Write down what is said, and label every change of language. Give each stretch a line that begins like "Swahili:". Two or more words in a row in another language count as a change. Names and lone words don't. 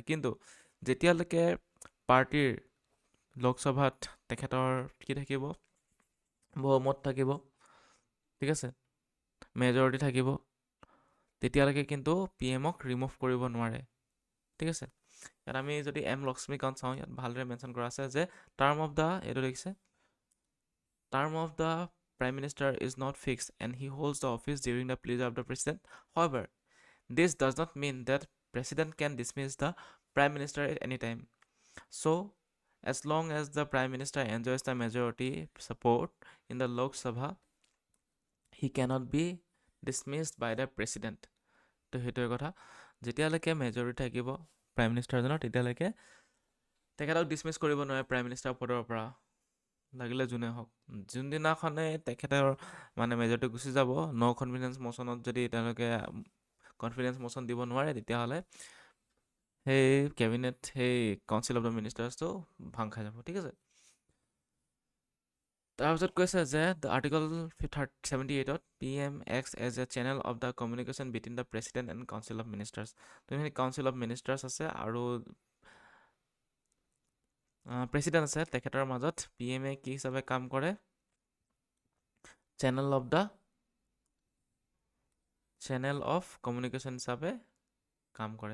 Assamese: কিন্তু যেতিয়ালৈকে পাৰ্টীৰ লোকসভাত তেখেতৰ কি থাকিব, বহুমত থাকিব, ঠিক আছে, মেজৰিটি থাকিব, তেতিয়ালৈকে কিন্তু PMক ৰিমুভ কৰিব নোৱাৰে। ঠিক আছে। ইয়াত আমি যদি লক্ষ্মীকান্ত চাওঁ, ইয়াত ভালদৰে মেনশ্যন কৰা আছে যে
English: term of the
Assamese: এইটো দেখিছে
English: Term of the Prime Minister is not fixed and he holds the office during the pleasure of the President. However, this does not mean that President can dismiss the Prime Minister at any time. So, as long as the Prime Minister enjoys the majority support in the Lok Sabha, he cannot be dismissed by the President.
Assamese: তো সেইটোৱে কথা, যেতিয়ালৈকে মেজৰিটি থাকিব প্ৰাইম মিনিষ্টাৰজনৰ তেতিয়ালৈকে তেখেতক ডিছমিছ কৰিব নোৱাৰে
English: Prime Minister
Assamese: পদৰ পৰা, লাগিলে যোনে হওক। যোনদিনাখনে তেখেতৰ মানে মেজৰিটি গুচি যাব, ন' কনফিডেঞ্চ মশ্যনত যদি তেওঁলোকে
English: confidence motion
Assamese: দিব নোৱাৰে, তেতিয়াহ'লে সেই কেবিনেট, সেই
English: council of the
Assamese: মিনিষ্টাৰ্ছটো ভাং খাই যাব। ঠিক আছে। তাৰপিছত কৈছে যে
English: the article 78ত PM acts as a channel of the communication between the president and council of ministers.
Assamese: যোনখিনি
English: council of ministers
Assamese: আছে আৰু প্ৰেচিডেণ্ট আছে তেখেতৰ মাজত PM এ কি হিচাপে কাম কৰে,
English: channel of communication
Assamese: হিচাপে কাম কৰে।